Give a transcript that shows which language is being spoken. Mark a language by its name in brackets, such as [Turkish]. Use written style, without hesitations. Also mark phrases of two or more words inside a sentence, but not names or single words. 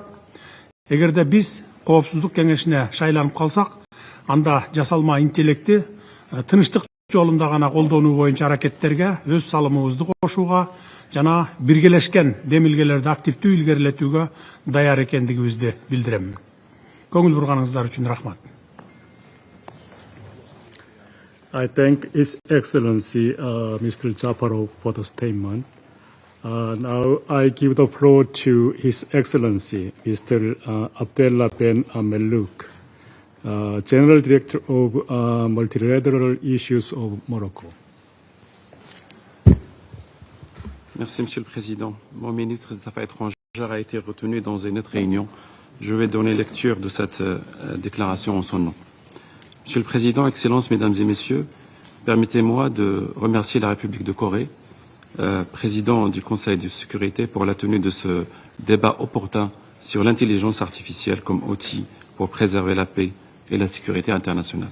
[Kyrgyz] Эгерде биз Коопсуздук Кеңешине шайланып калсак, анда жасалма интеллекти тынычтык жолунда гана колдонуу боюнча аракеттерге өз салымыбызды кошууга жана биргелешкен демилгелерди активдүү илгерилетүүгө даяр экендигибизди билдирем. Көңүл бурганыңыздар үчүн рахмат. [English] I thank His Excellency Mr. Japarov for the statement. Now I give the floor to His Excellency Mr. Abdellah Ben Mellouk, General Director of Multilateral Issues of Morocco. [French] Merci, Monsieur le Président. Mon ministre des Affaires étrangères a été retenu dans une autre réunion. Je vais donner lecture de cette déclaration en son nom. Monsieur le Président, Excellences, Mesdames et Messieurs, permettez-moi de remercier la République de Corée, président du Conseil de sécurité, pour la tenue de ce débat opportun sur l'intelligence artificielle comme outil pour préserver la paix et la sécurité internationale.